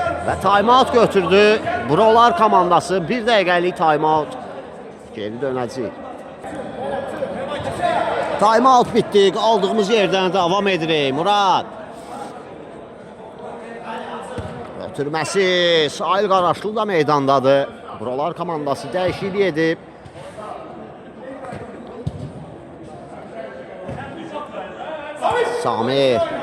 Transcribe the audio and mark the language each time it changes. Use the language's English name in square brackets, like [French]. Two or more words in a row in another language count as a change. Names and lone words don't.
[Azerbaijani] və time-out götürdü. Buralar komandası 1 dəqiqəlik time-out. Geri dönəcək. Time-out bitdi. Qaldığımız yerdən davam edirik. Murad. Ötürməsi. Sahil Qaraşlı da meydandadır. Buralar komandası dəyişiklik edib. Samir.